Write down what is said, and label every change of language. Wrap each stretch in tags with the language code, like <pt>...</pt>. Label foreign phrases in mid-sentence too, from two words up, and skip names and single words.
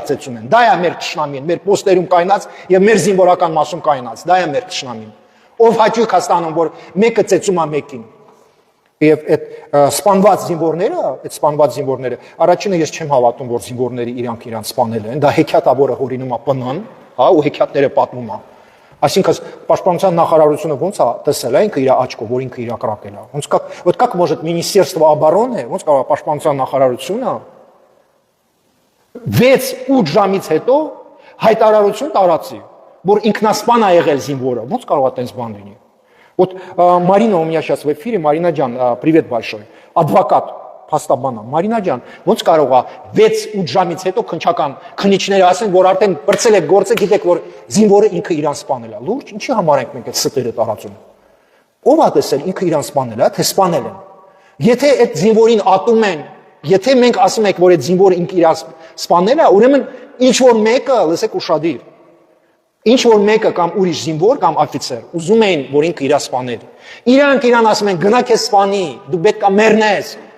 <hy>ծեծում են, դա է մեր թշնամին, մեր պոստերում կայնած եւ մեր զինվորական մասում կայնած, դա է մեր թշնամին, ով հաճույք է ստանում, որ մեկը ծեծում է մեկին։ Եվ այդ սպանված զինվորները, առաջինը ես չեմ հավատում, որ զինվորները իրանք սպանել են, դա հեքիաթ է, որը հորինում է ՊՆ-ն, հա, ու հեքիաթները պատմում է։ Այսինքն պաշտպանության նախարարությունը ոնց է տեսել, ինքը իր աչքով, որ ինքը իրակրակել է։</hy> <ru>Вот как может Министерство обороны,</ru> <hy>ոնց կարող է պաշտպանության նախարարությունը 6-8 ժամից հետո հայտարարություն տարածի, որ ինքնասպան է եղել զինվորը, ոնց կարող է տենց բան լինի։</hy> <ru>Вот Марина у меня сейчас в эфире, Марина</ru> <hy>ջան,</hy> <ru>привет большой, адвокат,</ru> <hy>փաստաբան է, Մարինա ջան, ոնց կարող է 6-8 ժամից հետո քնչական քննիչները ասեն, որ արդեն բրցել եք գործը, գիտեք, որ զինվորը ինքը իրան սպանել է, լուրջ, ինչի համար ենք մենք այդ ստերը տարածում։ Ո՞վ է տեսել ինքը իրան սպանել է, թե սպանել են։ Եթե այդ զինվորին ատում են, եթե մենք ասում ենք, որ այդ զինվորը ինքը իրան սպանել է, ուրեմն ինչ որ մեկը, լսեք ուշադիր, ինչ որ մեկը կամ ուրիշ զինվոր կամ օֆիցեր ուզում էին, որ ինքը իր սպաներ։ Իրանք իրան ասում են գնա քեզ սպանի, դու պետք է մեռնես։</hy>